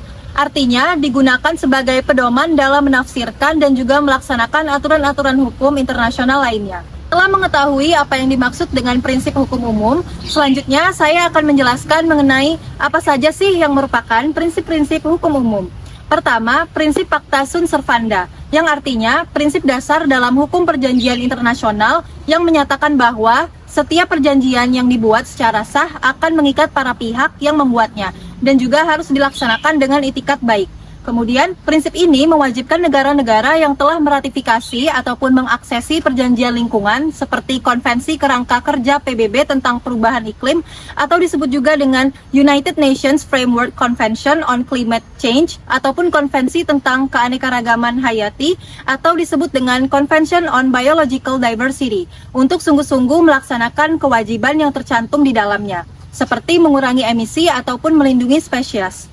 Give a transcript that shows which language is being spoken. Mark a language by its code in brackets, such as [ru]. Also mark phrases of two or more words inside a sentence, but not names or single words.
[id] Artinya, digunakan sebagai pedoman dalam menafsirkan dan juga melaksanakan aturan-aturan hukum internasional lainnya. Setelah mengetahui apa yang dimaksud dengan prinsip hukum umum, selanjutnya saya akan menjelaskan mengenai apa saja sih yang merupakan prinsip-prinsip hukum umum. Pertama, prinsip [la] pacta sunt servanda, [id] yang artinya prinsip dasar dalam hukum perjanjian internasional yang menyatakan bahwa setiap perjanjian yang dibuat secara sah akan mengikat para pihak yang membuatnya, dan juga harus dilaksanakan dengan itikat baik. Kemudian, prinsip ini mewajibkan negara-negara yang telah meratifikasi ataupun mengaksesi perjanjian lingkungan seperti Konvensi Kerangka Kerja PBB tentang Perubahan Iklim atau disebut juga dengan [en] United Nations Framework Convention on Climate Change [id] ataupun Konvensi tentang Keanekaragaman Hayati atau disebut dengan [en] Convention on Biological Diversity [id] untuk sungguh-sungguh melaksanakan kewajiban yang tercantum di dalamnya, seperti mengurangi emisi ataupun melindungi spesies.